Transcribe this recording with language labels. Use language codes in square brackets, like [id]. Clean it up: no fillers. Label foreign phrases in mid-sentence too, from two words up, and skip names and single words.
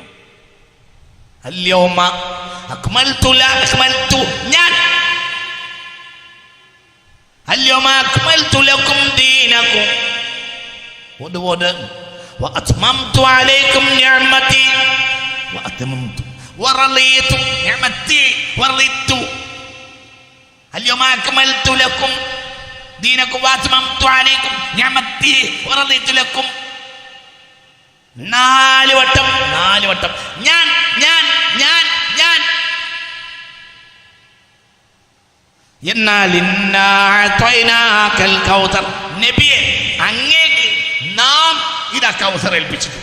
[ar] اليوم أكملت ഞാൻ، اليوم أكملت لكم دينكم وأتممت عليكم نعمتي وأتممت ورضيت نعمتي ورضيت. اليوم أكملت لكم دينكم وأتممت عليكم نعمتي ورضيت لكم. [ml] 4 വട്ടം ഞാൻ. എന്നാൽ നബിയെ അങ്ങേക്ക് നാം ഇതാ കൗസർ ഏൽപ്പിച്ചിട്ടു.